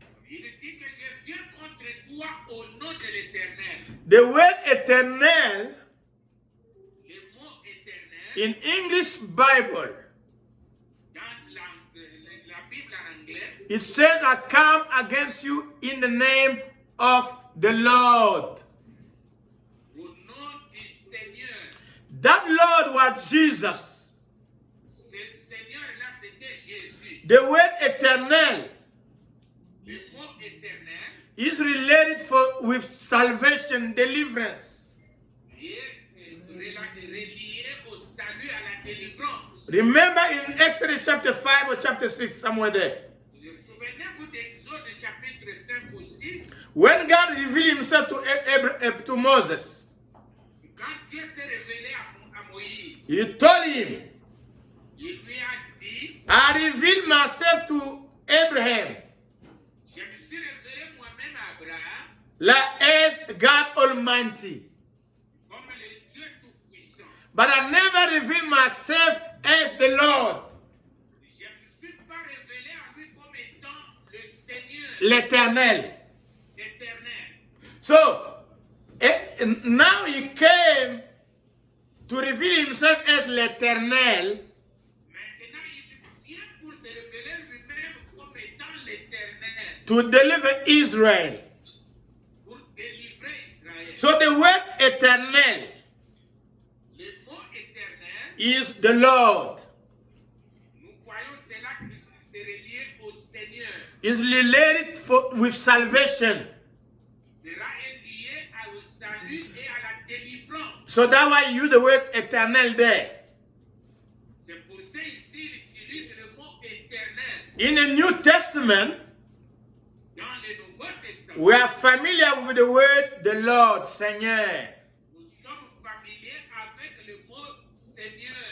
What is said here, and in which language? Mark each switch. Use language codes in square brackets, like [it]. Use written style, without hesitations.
[fr] il dit que je viens contre toi au nom de l'Éternel. [en] The word éternel [fr] Le mot éternel, [en] in English Bible, [fr] dans la Bible en anglais, [en] it says, I come against you in the name of the Lord. [fr] au nom du Seigneur. [en] That Lord was Jesus. [fr] Ce Seigneur-là, c'était Jésus. [en] The word éternel [fr] Le mot éternel [en] is related with salvation, deliverance. [fr] est relié au salut, à la délivrance. [en] Remember in Exodus chapter 5 or chapter 6, somewhere there, [fr] Souvenez-vous d'Exode chapitre 5 ou 6, [en] when God revealed himself to Moses, [fr] quand Dieu s'est révélé à Moïse, [en] he told him, [fr] il lui a dit, [en] I revealed myself to Abraham, [fr] je me suis révélé moi-même à Abraham [en] as God Almighty, [fr] comme le Dieu Tout-Puissant. [en] but I never revealed myself as the Lord, [fr] Je ne me suis pas révélé à lui comme étant le Seigneur l'Éternel. éternel. [en] So, now he came to reveal himself as l'Éternel, [fr] Maintenant, il vient pour se révéler lui-même comme étant l'éternel, [en] to deliver Israel. [fr] pour délivrer Israël. [en] So the word éternel [fr] Le mot éternel, [en] is the Lord. [fr] nous croyons cela que c'est relié au Seigneur. [en] Is related with salvation. [fr] Sera lié au salut et à la délivrance. [en] So that's why you use the word éternel there. [fr] C'est pour ça ici il utilise le mot éternel. [en] In the New Testament, [fr] Dans le Nouveau Testament, [en] we are familiar with the word the Lord, Seigneur. [fr] nous sommes familiers avec le mot Seigneur.